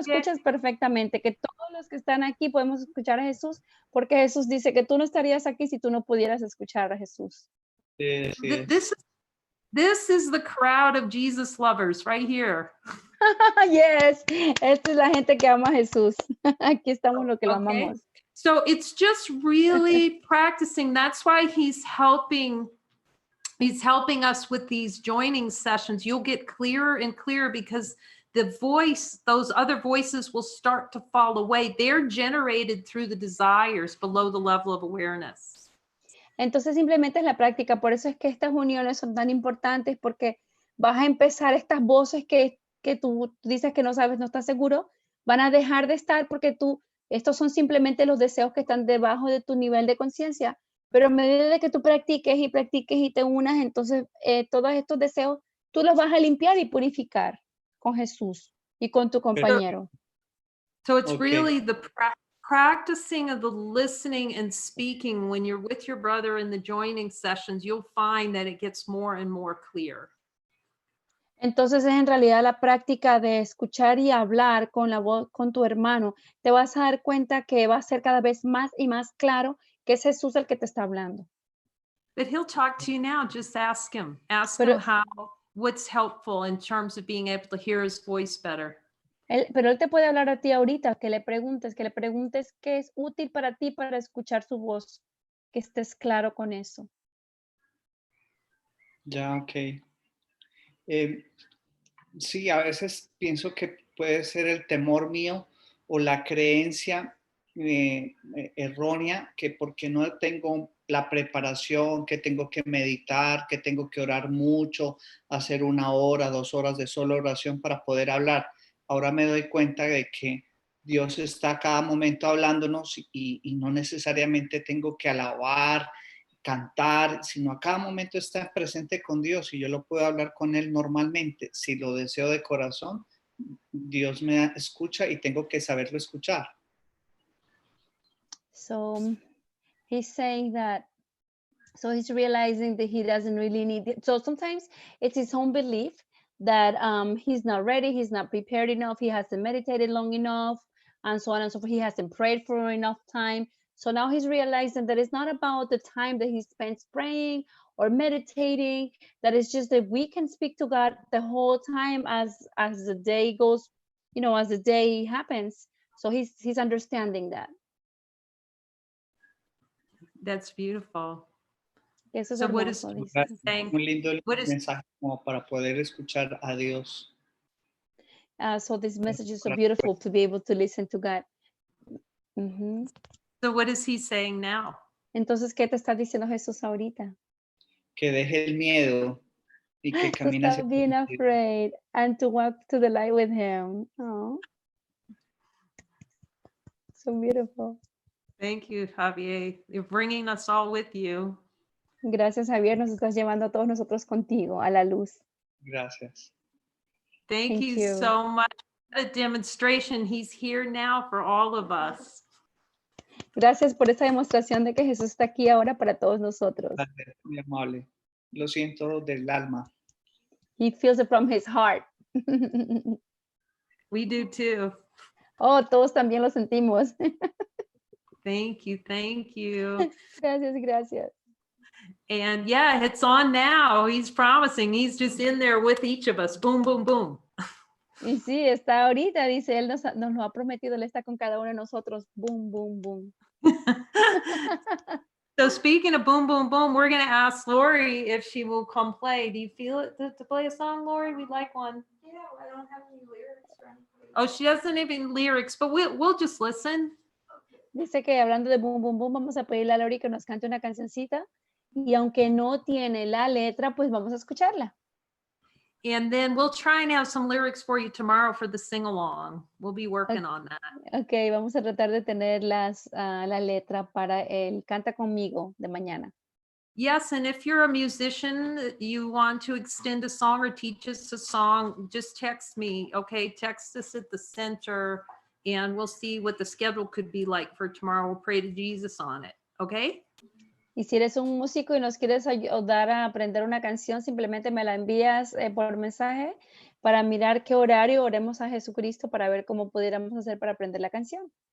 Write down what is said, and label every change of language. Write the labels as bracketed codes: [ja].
[es] escuchas perfectamente, que todos los que están aquí podemos escuchar a Jesús, porque Jesús dice que tú no estarías aquí si tú no pudieras escuchar a Jesús. Sí, sí. [en] This is the crowd of Jesus lovers right here. [es] Yes, esta es la gente que ama a Jesús. Aquí estamos los que lo [en] Okay. [es] amamos. [en] So it's just really practicing. That's why he's helping us with these joining sessions. You'll get clearer and clearer because those other voices will start to fall away. They're generated through the desires below the level of awareness. [es] Entonces simplemente es la práctica. Por eso es que estas uniones son tan importantes, porque vas a empezar estas voces que tú dices que no sabes, no estás seguro, van a dejar de estar porque estos son simplemente los deseos que están debajo de tu nivel de conciencia. Pero a medida de que tú practiques y te unas, entonces todos estos deseos tú los vas a limpiar y purificar con Jesús y con tu compañero. [en] So it's Okay. really the practicing of the listening and speaking. When you're with your brother in the joining sessions, you'll find that it gets more and more clear. [es] Entonces es en realidad la práctica de escuchar y hablar con la voz, con tu hermano. Te vas a dar cuenta que va a ser cada vez más y más claro que es Jesús el que te está hablando. [en] But he'll talk to you now. Just ask him. Ask [es] Pero- [en] him what's helpful in terms of being able to hear his voice better. [es] Pero él te puede hablar a ti ahorita, que le preguntes qué es útil para ti para escuchar su voz, que estés claro con eso. Ya, ok. Sí, a veces pienso que puede ser el temor mío o la creencia errónea, que porque no tengo la preparación, que tengo que meditar, que tengo que orar mucho, hacer 1 hora, 2 horas de solo oración para poder hablar. Ahora me doy cuenta de que Dios está a cada momento hablándonos y no necesariamente tengo que alabar, cantar, sino a cada momento estar presente con Dios, y yo lo puedo hablar con Él normalmente. Si lo deseo de corazón, Dios me escucha y tengo que saberlo escuchar. [en] So he's saying that, so he's realizing that he doesn't really need it. So sometimes it's his own belief that he's not ready, he's not prepared enough, he hasn't meditated long enough, and so on and so forth. He hasn't prayed for enough time. So now he's realizing that it's not about the time that he spends praying or meditating, that it's just that we can speak to God the whole time as the day goes, as the day happens. So he's understanding that. That's beautiful. [es] Eso es [en] So what is [es] hermoso, dice. [en] saying? [es] Un lindo [en] What is [es] mensaje como para poder escuchar a Dios. [en] So this message is so [es] Para- [en] beautiful to be able to listen to God. Ujú. so what is he saying now? [es] Entonces, ¿qué te está diciendo Jesús ahorita? Que deje el miedo y que [en] To [es] camine hacia [en] stop being afraid and to walk to the light with him. Oh, so beautiful. Thank you, Javier. You're bringing us all with you. [es] Gracias, Javier. Nos estás llevando a todos nosotros contigo a la luz. Gracias. [en] Thank you so much. What a demonstration. He's here now for all of us. [es] Gracias por esta demostración de que Jesús está aquí ahora para todos nosotros. Gracias, muy amable. Lo siento del alma. [en] He feels it from his heart. We do too. [es] Oh, todos también lo sentimos. [en] Thank you. Thank you. [es] Gracias, gracias. [en] And yeah, it's on now. He's promising. He's just in there with each of us. Boom, boom, boom. [es] Y sí, está ahorita, dice, Él nos lo ha prometido, Él está con cada uno de nosotros. [en] Boom, boom, boom. So speaking of boom, boom, boom, we're going to ask Lori if she will come play. Do you feel it to play a song, Lori? We'd like one. Yeah, I don't have any lyrics or anything. Oh, she doesn't even lyrics, but we'll just listen. [es] Dice que hablando de boom, boom, boom, vamos a pedirle a Lori que nos cante una cancioncita. Y aunque no tiene la letra, pues vamos a escucharla. [en] And then we'll try and have some lyrics for you tomorrow for the sing-along. We'll be working on that. [es] Ok, vamos a tratar de tener la letra para el Canta Conmigo de mañana. [en] Yes, and if you're a musician, you want to extend a song or teach us a song, just text me, okay? Text us at the center, and we'll see what the schedule could be like for tomorrow. We'll pray to Jesus on it, okay? [es] Y si eres un músico y nos quieres ayudar a aprender una canción, simplemente me la envías por mensaje para mirar qué horario oremos a Jesucristo para ver cómo pudiéramos hacer para aprender la canción.